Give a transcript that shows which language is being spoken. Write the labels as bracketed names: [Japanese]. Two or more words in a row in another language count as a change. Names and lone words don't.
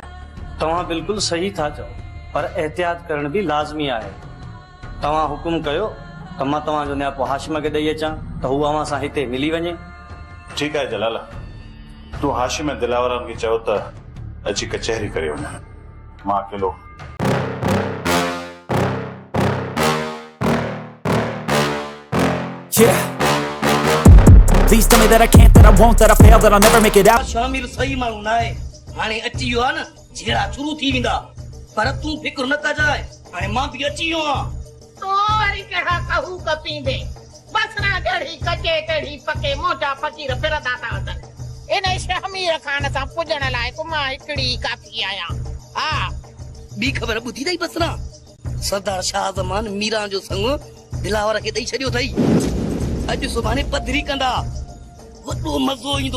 [Sindhi] तव्हां बिल्कुलु सही था चओ, पर एहतियात करण बि लाज़मी आहे। तव्हां हुकुम कयो त मां तव्हांजो न्यापो हाशिम खे ॾेई अचां त हू अव्हां सां हिते मिली वञे। ठीकु आहे जलाल, तूं हाशिम ऐं दिलावरनि खे चओ त अची कचहरी करे वञनि, मां अकेलो। [English] Yeah. Please tell me that I can't, that I won't, that I fail, that I'll never make it out. [Sindhi] शामिल सही माण्हू न आहे, हाणे अची वियो आहे न, झेड़ा शुरू थी वेंदा। पर तूं फिक्र न कजाए, हाणे मां बि अची वियो आहियां। तो वरी कहिड़ा कहू कपींदे, बसरा जड़ी कचे तड़ी पके मोटा फकीर फिरदा था वञनि। इन शमीर खान सां पुॼण लाइ मां हिकिड़ी काफ़ी आहियां। हा ॿी ख़बर ॿुधी अथई बसरा? सरदार शाह ज़मान मीरा जो संग दिलावर खे ॾेई छॾियो अथई। अॼु सुभाणे पधरी कंदा, वॾो मज़ो ईंदो।